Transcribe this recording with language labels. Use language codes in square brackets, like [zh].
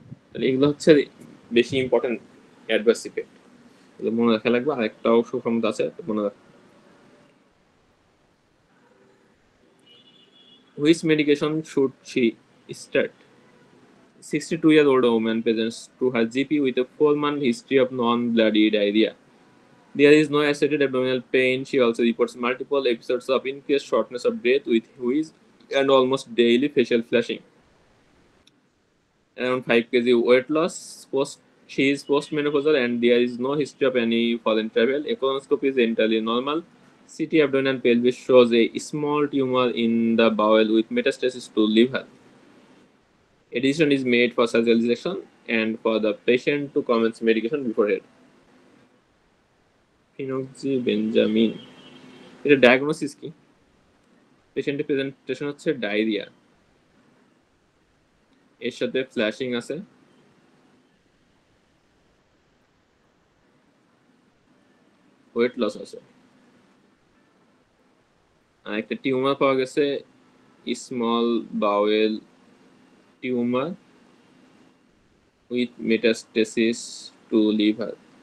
[bn] তাহলে এগুলো হচ্ছে বেশি ইম্পর্টেন্ট অ্যাডভার্স ইফেক্ট, এগুলো মনে রাখা লাগবে। আরেকটাও সুসংবাদ আছে মনে রাখ, [en] which medication should she start? 62-year-old woman presents to her GP with a 4-month history of non-bloody diarrhea. There is no associated abdominal pain. She also reports multiple episodes of increased shortness of breath with wheeze and almost daily facial flushing. Around 5 kg weight loss. She is postmenopausal and there is no history of any foreign travel. Colonoscopy is entirely normal. CT abdomen and pelvis shows a small tumor in the bowel with metastasis to liver. A decision is made for surgical resection and for the patient to commence medication beforehand. [bn] Phenoxybenjamin, এটা diagnosis কি? পেশেন্টের presentation হচ্ছে diarrhoea, এর সাথে flashing আছে, weight loss আছে, আর একটা tumour পাওয়া গেছে, small bowel tumour with metastasis two liver.